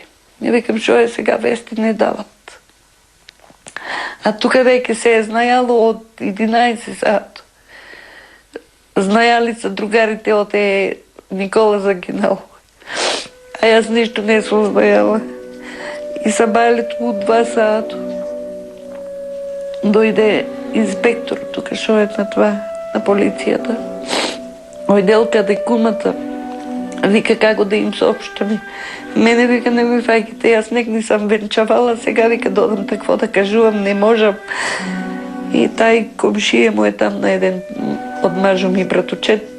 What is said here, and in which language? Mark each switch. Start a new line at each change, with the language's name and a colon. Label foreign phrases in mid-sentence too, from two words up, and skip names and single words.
Bulgarian: И викам: шо е сега, вести не дават. А тук веке се е знаяло от 11 саато. Знаяли са другарите от Никола загинал. А аз нищо не съм знаела. И събалето от 2 саато дойде инспектор тука што е на това,
Macedonian: на полицијата. Ојдел каде кумата, вика како да им соопштаме. Мене вика не ми фаќате, јас нек не сам венчавала, сега вика додам такво да кажувам, не можам. И тај комшија му е там на еден од мажо ми братучет.